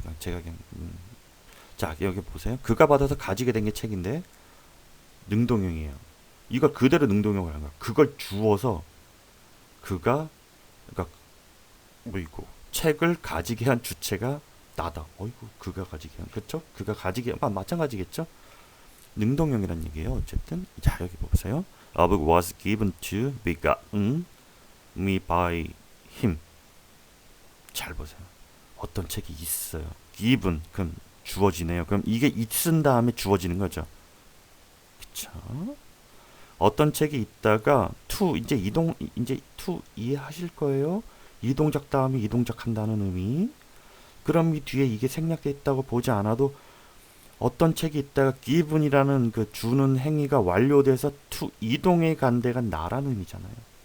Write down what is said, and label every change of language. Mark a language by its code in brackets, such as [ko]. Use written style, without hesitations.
[ko] 그냥 제가 그냥 자 여기 보세요. 그가 받아서 가지게 된 게 책인데 능동형이에요. 이걸 그대로 능동형을 하는 거야. 그걸 주어서 그가 그러니까 뭐이고 책을 가지게 한 주체가 나다. 어이구 그가 가지게 한 그렇죠? 그가 가지게 마찬가지겠죠? 능동형이란 얘기예요. 어쨌든 자 여기 보세요. [en] A book was given to be gotten me by him. [ko] 잘 보세요. 어떤 책이 있어요. given 그럼 주어지네요. 그럼 이게 있은 다음에 주어지는 거죠. 그쵸? 어떤 책이 있다가 to 이제 to 이해하실 거예요. 이동작 다음에 이동작 한다는 의미. 그럼 이 뒤에 이게 생략돼 있다고 보지 않아도 어떤 책이 있다가 given이라는 그 주는 행위가 완료돼서 to 이동해 간 데가 나라는 의미잖아요.